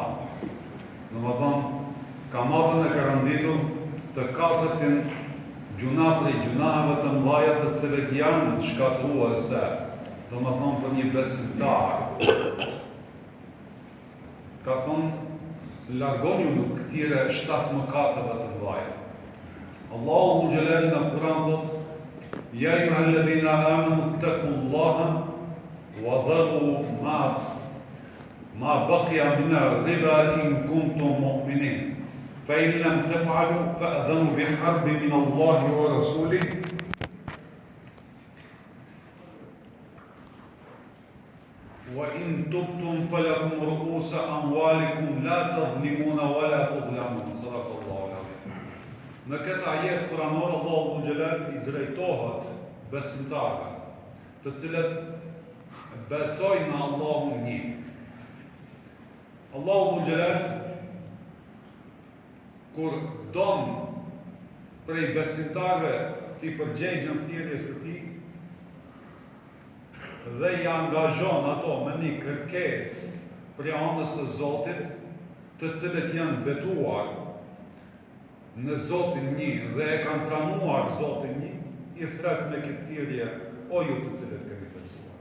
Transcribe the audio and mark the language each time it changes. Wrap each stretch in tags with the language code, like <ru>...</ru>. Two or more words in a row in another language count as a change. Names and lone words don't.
<sq>Domethënë, kamatën e ka rënditur të katërtin gjuna prej gjunave të mëdha të cilët janë shkatërruese, domethënë për një besimtar. Ka thënë largoni në këtyre 7 mëkateve të mëdha. Allahu xhelal në Kur'an thotë:</sq> <ar>"يا أيها الذين آمنوا اتقوا الله وذروا ما بقي من الربا إن كنتم مؤمنين. فإن لم تفعلوا فأذنوا بحرب من الله ورسوله وإن تبتم فلكم رؤوس أموالكم لا تظلمون ولا تظلمون." صدق الله العظيم.</ar> <sq>Në këtë ajet kuranor Allahu xhelal i drejtohet besimtarëve, të cilët besojnë në Allahun një. Allahu xhelal kur don prej besimtarëve t'i përgjigjen thirrjes së tij dhe i angazhon ato me një kërkesë prej anës së Zotit, të cilët janë betuar në Zotin një dhe e kanë pranuar Zotin një, i thret me këtë thirrje: "O ju të cilët keni besuar."</sq>